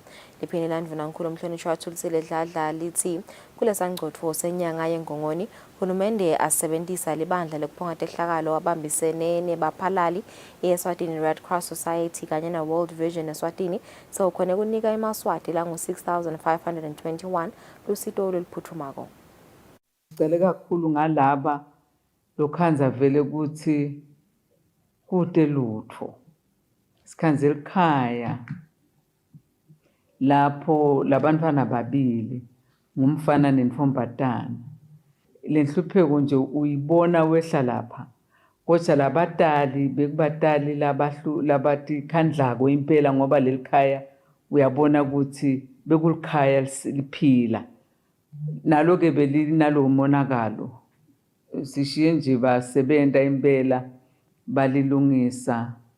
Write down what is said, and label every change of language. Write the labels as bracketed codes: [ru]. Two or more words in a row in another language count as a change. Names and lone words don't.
[ss] Liphinde landvunankulu umhlonishwa wathulisile dladla lithi kulesangcotho senyanga yeNgongoni hulumende asebentisa libandla lekuphonga tehlakalo wabambisene nebaphalali i-Eswatini Red Cross Society kanye na World Vision Eswatini sewukhone kunika imaswati langu 6,521 lusito oluphuthumako. Sicela kakhulu ngalaba lokhanza vele ukuthi kude lutho sikhanzela ekhaya lapho labantwana babili ngumfana nenfombatana lenhlupheko nje uyibona wehla lapha kodwa labatali bekubatali labati khandlako impela ngoba lelikhaya uyabona ukuthi bekulikhaya liphila nalo ke belinalo monakalo sishiye nje basebenta impela balilungisa